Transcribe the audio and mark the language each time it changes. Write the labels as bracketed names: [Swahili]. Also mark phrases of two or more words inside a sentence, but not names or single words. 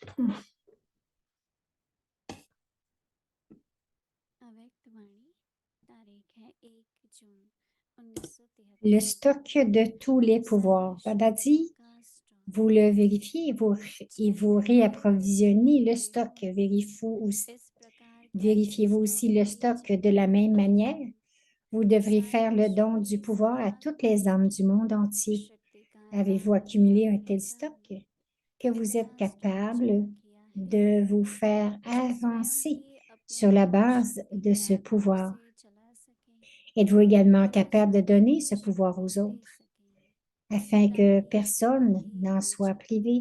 [Hindi] avec वाणी तारीख है 1 जून 1973 [French] Le stock de tous les pouvoirs. Baba dit, [Hindi] का स्टॉक [French] vous le vérifiez et vous réapprovisionnez le stock. [Hindi] इस प्रकार [French] Vérifiez-vous aussi le stock de la même manière. Vous devrez faire le don du pouvoir à toutes les âmes du monde entier. [Hindi] शक्ति का [French] Avez-vous accumulé un tel stock que vous êtes capable de vous faire avancer sur la base de ce pouvoir? Êtes-vous également capable de donner ce pouvoir aux autres afin que personne n'en soit privé?